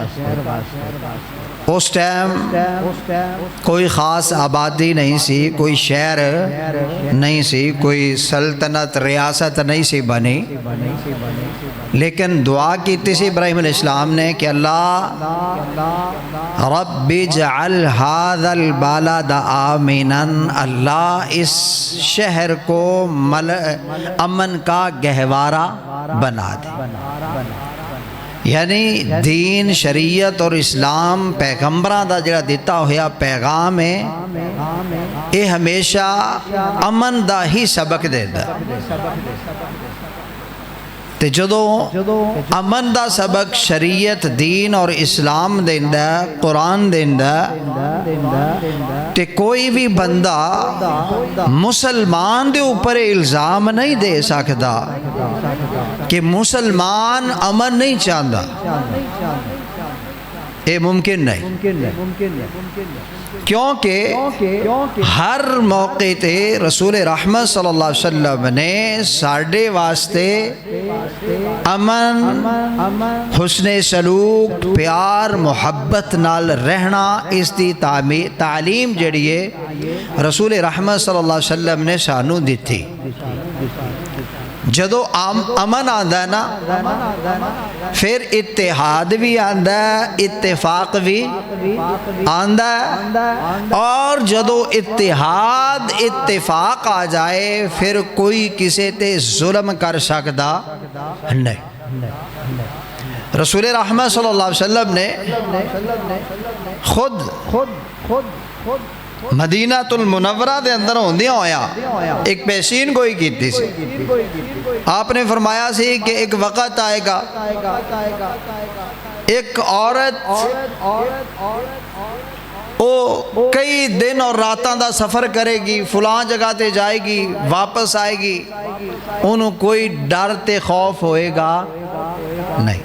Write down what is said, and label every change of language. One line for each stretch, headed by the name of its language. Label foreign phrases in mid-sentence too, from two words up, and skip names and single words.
Punjabi: اس ٹائم کوئی خاص آبادی نہیں سی، کوئی شہر نہیں سی، کوئی سلطنت ریاست نہیں سی بنی، لیکن دعا کیتی سی ابراہیم علیہ السلام نے کہ اللہ
Arabic: رب اجعل هذا البلد آمنا،
Punjabi: اللہ اس شہر کو امن کا گہوارہ بنا دے۔ یعنی دین، شریعت اور اسلام پیغمبراں دا جڑا دیتا ہویا پیغام ہے، یہ ہمیشہ امن دا ہی سبق دیتا۔ تے جدو امن دا سبق شریعت، دین اور اسلام دیندا، قرآن دیندا، تے کوئی بھی بندہ مسلمان دے اوپر الزام نہیں دے سکتا کہ مسلمان امن نہیں چاہتا، یہ ممکن نہیں، کیونکہ ہر موقع تے رسول رحمت
Arabic: صلی اللہ علیہ وسلم
Punjabi: نے ساڑھے واسطے امن، حسن سلوک، پیار، محبت نال رہنا، اس دی تعلیم جڑی ہے رسول رحمت
Arabic: صلی اللہ علیہ وسلم
Punjabi: نے سانو دیتی۔ جدو امن آندا ہے نا، پھر اتحاد بھی آندا ہے، اتفاق بھی آندا ہے، اور جدو اتفاق آ جائے پھر کوئی کسی تے ظلم کر سکتا نہیں۔ رسول رحمت
Arabic: صلی اللہ علیہ وسلم
Punjabi: نے خود مدینہ المنورہ دے اندر ہوندیاں ہویا ایک پیشین گوئی کی تھی سی. آپ نے فرمایا سی کہ ایک وقت آئے گا ایک عورت وہ کئی دن اور راتاں دا سفر کرے گی، فلاں جگہ تے جائے گی، واپس آئے گی، انہوں کوئی ڈر تے خوف ہوئے گا نہیں.